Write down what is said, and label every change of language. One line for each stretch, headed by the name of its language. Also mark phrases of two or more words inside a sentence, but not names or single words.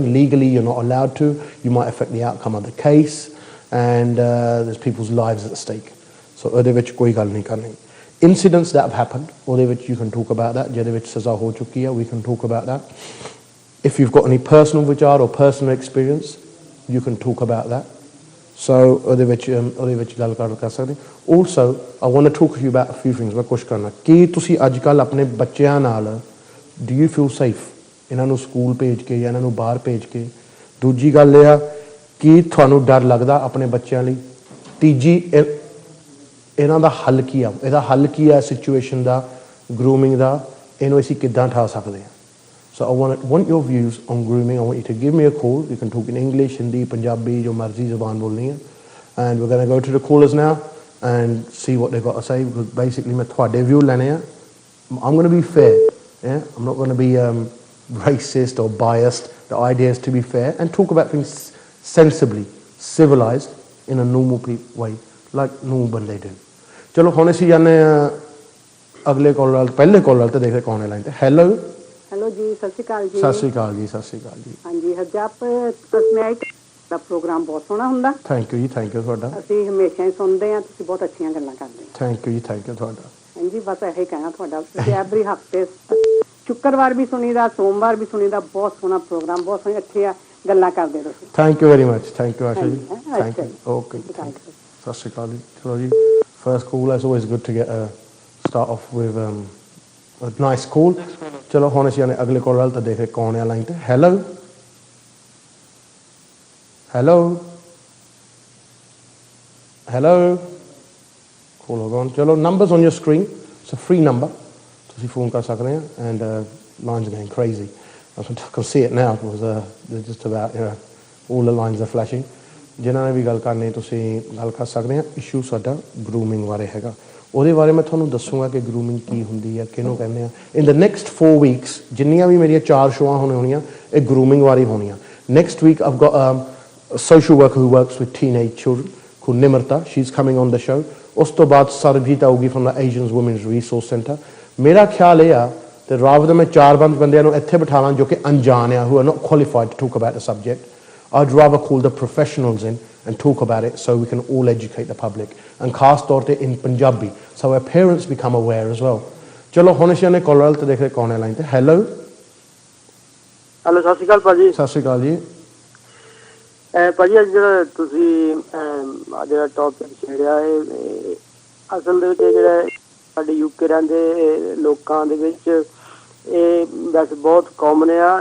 English: Legally, you're not allowed to. You might affect the outcome of the case, and there's people's lives at stake.
Punjabi: So ਉਹਦੇ ਵਿੱਚ ਕੋਈ ਗੱਲ ਨਹੀਂ ਕਰਨੀ.
English: Incidents that have happened,
Punjabi: ਉਹਦੇ ਵਿੱਚ
English: you can talk about that.
Punjabi: ਜਿਹਦੇ ਵਿੱਚ ਸਜ਼ਾ ਹੋ ਚੁੱਕੀ ਹੈ,
English: we can talk about that. If you've got any personal vichar or personal experience, you can talk about that.
Punjabi: So ਉਹਦੇ ਵਿੱਚ ਗੱਲ ਕਰ ਸਕਦੇ।
English: Also, I want to talk to you about a few things.
Hindi: मैं कुछ करना
Punjabi: कि ਤੁਸੀਂ ਅੱਜ ਕੱਲ੍ਹ ਆਪਣੇ ਬੱਚਿਆਂ ਨਾਲ
English: do you feel safe
Punjabi: ਇਹਨਾਂ ਨੂੰ ਸਕੂਲ ਭੇਜ ਕੇ ਜਾਂ ਇਹਨਾਂ ਨੂੰ ਬਾਹਰ ਭੇਜ ਕੇ? ਦੂਜੀ ਗੱਲ ਇਹ ਆ ਕਿ ਤੁਹਾਨੂੰ ਡਰ ਲੱਗਦਾ ਆਪਣੇ ਬੱਚਿਆਂ ਲਈ? ਤੀਜੀ, ਇਹਨਾਂ ਦਾ ਹੱਲ ਕੀ ਆ? ਇਹਦਾ ਹੱਲ ਕੀ ਆ ਸਿਚੁਏਸ਼ਨ ਦਾ, ਗਰੂਮਿੰਗ ਦਾ? ਇਹਨੂੰ ਅਸੀਂ ਕਿੱਦਾਂ ਠਾ ਸਕਦੇ ਹਾਂ?
English: So I want your views on grooming. I want you to give me a call. You can talk in English,
Punjabi: Hindi, Punjabi, ਜੋ ਮਰਜ਼ੀ ਜ਼ਬਾਨ ਬੋਲਣੀ ਹੈ.
English: And we're going to go to the callers now and see what they've got to say, because basically
Punjabi: ਮੈਂ ਥੋੜ੍ਹੇ
English: view
Punjabi: ਲੈਣੇ ਹੈਂ.
English: I'm going to be fair. Yeah, I'm not going to be racist or biased. The idea is to be fair and talk about things sensibly, civilized, in a normal way, like normal बंदे do.
Punjabi: ਚਲੋ ਹੋਣੇ ਸੇ ਜਾਣੇ ਅਗਲੇ ਕਾਲਰ, ਪਹਿਲੇ ਕਾਲਰ ਤੋ ਦੇਖ ਰਹੇ ਕੌਣ ਹੈ ਲਾਈਨ ਪੇ. हेलो ਹੈਲੋ ਜੀ, ਸਤਿ ਸ੍ਰੀ ਅਕਾਲ ਜੀ। ਸਤਿ ਸ੍ਰੀ ਅਕਾਲ ਜੀ, ਸਤਿ ਸ੍ਰੀ ਅਕਾਲ ਜੀ, सत श्री अकाल जी। ਹਾਂ ਜੀ, ਹਰਜਾਪ ਮੈਂ ਦਾ ਪ੍ਰੋਗਰਾਮ ਬਹੁਤ ਸੋਹਣਾ ਹੁੰਦਾ।
English: thank you
Punjabi: ਜੀ,
English: thank you
Punjabi: ਤੁਹਾਡਾ। ਅਸੀਂ ਹਮੇਸ਼ਾ ਹੀ ਸੁਣਦੇ ਹਾਂ, ਤੁਸੀਂ ਬਹੁਤ ਅੱਛੀਆਂ ਗੱਲਾਂ ਕਰਦੇ ਹੋ।
English: thank you
Punjabi: ਜੀ,
English: thank you
Punjabi: ਤੁਹਾਡਾ। ਹਾਂਜੀ, ਬਸ ਇਹੀ ਕਹਿਣਾ ਤੁਹਾਡਾ। ਤੁਸੀਂ ਐਵਰੀ ਹਫਤੇ ਸ਼ੁੱਕਰਵਾਰ ਵੀ ਸੁਣੀਦਾ, ਸੋਮਵਾਰ ਵੀ ਸੁਣੀਦਾ। ਬਹੁਤ ਸੋਹਣਾ ਪ੍ਰੋਗਰਾਮ, ਬਹੁਤ ਸੋਹਣੀ ਅੱਛੀਆਂ ਗੱਲਾਂ ਕਰਦੇ ਤੁਸੀਂ।
English: Thank you very much, thank you Asha ji, thank you. Okay,
Punjabi: ਸਤਿ ਸ਼੍ਰੀ ਅਕਾਲ ਜੀ। ਚਲੋ ਜੀ,
English: first call is always good to get start off with a nice call।
Punjabi: ਚਲੋ ਹੁਣ ਅਸੀਂ ਅਗਲੇ ਕਾਲ ਵੱਲ ਤਾਂ ਦੇਖ ਰਹੇ ਕੌਣ ਆ ਲਾਈਨ ਤੇ।
English: hello hello hello, call ho gone. ਚਲੋ, numbers on your screen, it's a free number,
Punjabi: ਤੁਸੀਂ ਫੋਨ ਕਰ ਸਕਦੇ ਆ।
English: and lines going crazy, I can see it now because they're just about, you know, all the lines are flashing।
Punjabi: ਜਿਨ੍ਹਾਂ ਨੇ ਵੀ ਗੱਲ ਕਰਨੀ ਤੁਸੀਂ ਗੱਲ ਕਰ ਸਕਦੇ ਆ। ਇਸ਼ੂ ਸਾਡਾ ਗਰੂਮਿੰਗ ਬਾਰੇ ਹੈਗਾ, ਉਹਦੇ ਬਾਰੇ ਮੈਂ ਤੁਹਾਨੂੰ ਦੱਸੂਗਾ ਕਿ ਗਰੂਮਿੰਗ ਕੀ ਹੁੰਦੀ ਹੈ, ਕਿਹਨੂੰ ਕਹਿੰਦੇ ਆ।
English: in the next 4 weeks
Punjabi: ਜਿੰਨੀਆਂ ਵੀ ਮੇਰੀਆਂ 4 ਸ਼ੋਆਂ ਹੋਣੀਆਂ ਇਹ ਗਰੂਮਿੰਗ ਬਾਰੇ ਹੋਣੀਆਂ।
English: next week I've got a social worker who works with teenage children called Nimrata, she's coming on the show।
Punjabi: ਉਸ ਤੋਂ ਬਾਅਦ ਸਰਬਜੀਤ ਆਊਗੀ
English: from the Asian Women's Resource Centre।
Punjabi: ਮੇਰਾ ਖਿਆਲ ਇਹ ਆ ਤੇ ਰਾਵ ਮੈਂ 4-5 ਬੰਦਿਆਂ ਨੂੰ ਇੱਥੇ ਬਿਠਾ ਲਾਂ ਜੋ ਕਿ ਅਣਜਾਣ ਆ,
English: who are not qualified to talk about the subject। I'd rather call the professionals in and talk about it so we can all educate the public, and
Punjabi: ਖਾਸ ਤੌਰ ਤੇ
English: in Punjabi so our parents become aware as well।
Punjabi: ਚਲੋ ਹੁਣ ਅਸੀਂ ਨੇ ਕਾਲ ਤੇ ਦੇਖ ਰਹੇ ਕੌਣ ਹੈ ਲਾਈਨ ਤੇ। ਹੈਲੋ ਹੈਲੋ, ਸਤਿ ਸ਼੍ਰੀ ਅਕਾਲ ਭਾਜੀ। ਸਤਿ ਸ਼੍ਰੀ ਅਕਾਲ ਜੀ। ਭਾਜੀ, ਅੱਜ ਜਿਹੜਾ ਤੁਸੀਂ ਜਿਹੜਾ ਟੌਪਿਕ ਛੇੜਿਆ ਇਹ ਅਸਲ ਦੇ ਵਿੱਚ ਜਿਹੜਾ ਸਾਡੇ ਯੂਕੇ ਰਹਿੰਦੇ ਲੋਕਾਂ ਦੇ ਵਿੱਚ ਇਹ ਵੈਸੇ ਬਹੁਤ ਕਾਮਨ ਆ।